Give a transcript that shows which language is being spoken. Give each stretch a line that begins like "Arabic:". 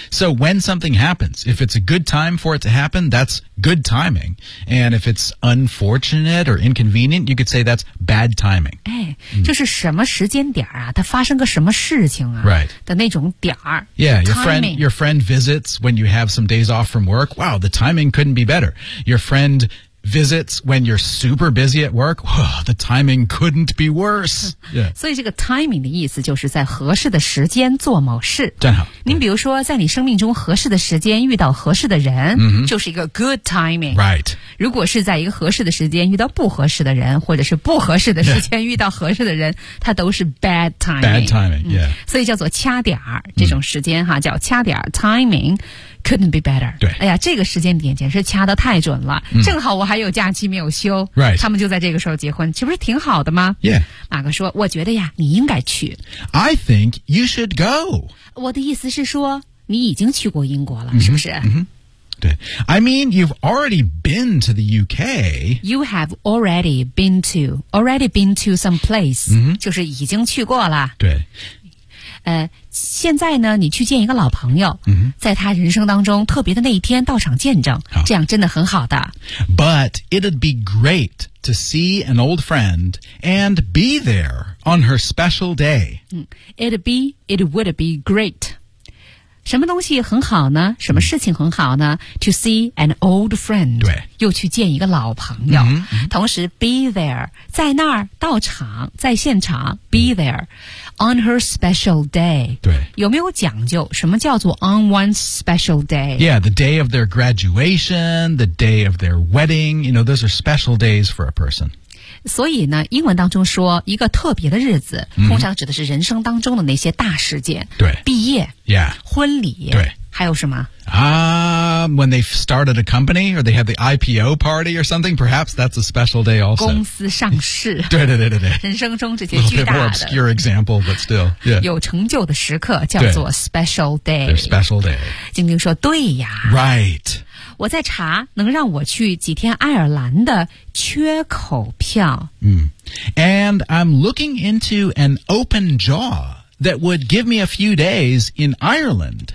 English: So when something happens If it's a good time for it to happen That's good timing And if it's unfortunate or inconvenient You could say that's bad timing 哎、mm-hmm.
Chinese: 就是什么时间点啊它发生个什么事情啊
English: Right
Chinese: 的那种点
English: Yeah your friend visits When you have some days off from work Wow the timing couldn't be better Your friendvisits when you're super busy at work, oh, the timing couldn't be worse. Yeah.
Chinese: 所以这个 timing 的意思就是在合适的时间做某事。正好。您比如说在你生命中合适的时间遇到合适的人、
English: mm-hmm.
Chinese: 就是一个 good timing.
English: Right.
Chinese: 如果是在一个合适的时间遇到不合适的人或者是不合适的时间遇到合适的人、
English: yeah.
Chinese: 它都是 bad timing.
English: Bad timing, yeah.、
Chinese: 嗯、所以叫做掐点儿这种时间哈、
English: mm.
Chinese: 叫掐点儿 timing.
English: Couldn't be better.
Chinese: 对，哎呀，这个时间点简直掐得太准了、嗯。正好我还有假期没有休，
English: right.
Chinese: 他们就在这个时候结婚，岂不是挺好的吗
English: ？Yeah，
Chinese: 马哥说，我觉得呀，你应该去。
English: I think you should go.
Chinese: 我的意思是说，你已经去过英国了，嗯、是不是？嗯对
English: I mean, you've already been to the UK. You have already been to some place.、
Chinese: 嗯、就是已经去过了。对。现在呢你去见一个老朋友、
English: mm-hmm.
Chinese: 在他人生当中特别的那一天到场见证、
English: oh.
Chinese: 这样真的很好的
English: But it'd be great to see an old friend and be there on her special day、 mm. It would be great
Chinese: 什么东西很好呢什么事情很好呢、
English: mm-hmm. To see an old friend
Chinese: 对又去见一个老朋友、
English: mm-hmm.
Chinese: 同时
English: be there
Chinese: 在那儿到场在现场 be there、mm-hmm.
English: On her special day.
Chinese: 对。有没有讲究什么叫做 on one's special day?
English: Yeah, the day of their graduation, the day of their wedding. You know, those are special days for a person.
Chinese: 所以呢英文当中说一个特别的日子、
English: mm-hmm.
Chinese: 通常指的是人生当中的那些大事件。对。毕业。
English: Yeah.
Chinese: 婚礼。对。还有什么
English: When they started a company or they have the IPO party or something, perhaps that's a special day also.
Chinese: 公司上市。对对对对对。人生中这些巨大的。
English: A little bit more obscure example, but still.、Yeah.
Chinese: 有成就的时刻叫做 special day.
English: Their special day.
Chinese: 晶晶说对呀。
English: Right.
Chinese: 我在查能让我去几天爱尔兰的缺口票。嗯。
English: And I'm looking into an open jaw. That would give me a few days in Ireland.